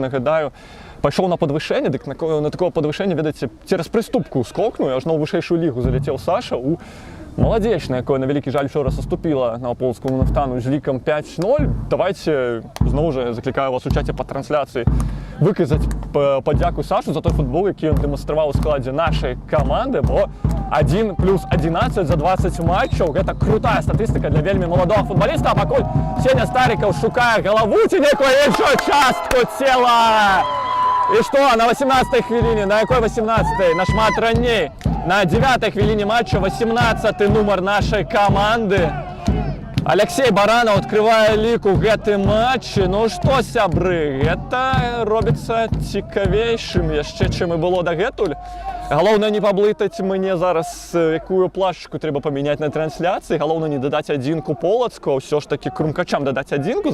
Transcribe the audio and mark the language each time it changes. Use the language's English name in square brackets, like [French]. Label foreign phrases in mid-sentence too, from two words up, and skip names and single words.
[Belarusian] Нагадаю, пайшоў на падвышэнне, дык на такое падвышэнне, ведаеце, цераз прыступку скокнуў, аж на вышэйшую лігу залетеў Саша у маладзечна, якое на вялікі жаль учора саступіла на Полацкому Нафтану з лікам 5-0. Давайце, зноў жа, заклікаю вас у чаце па трансляцыі [Ukrainian] виказати подяку Сашу за той футбол, який він демонстрував у складі нашої команди, бо 1+11 за 20 матчів. Це крута статистика для вельми молодого футболіста. А поки Сеня Стариков шукає голову чи неку іншу частку тіла. І що, на 18-й хвилині, на якій 18-й? [Belarusian] На шмат ранней. [Ukrainian] На 9-й хвилині матчу 18-й номер нашої команди. [Belarusian] Алексей Баранов открывае лік у гэтым матчы. Ну што, сябры, гэта робіцца цікавейшым яшчэ, чым і было дагэтуль. Галоўнае не паблытаць мне зараз, якую плашачку трэба памяняць на трансляцыі. Галоўнае не дадаць адзінку Полацку, а ўсё ж такі крумкачам дадаць адзінку.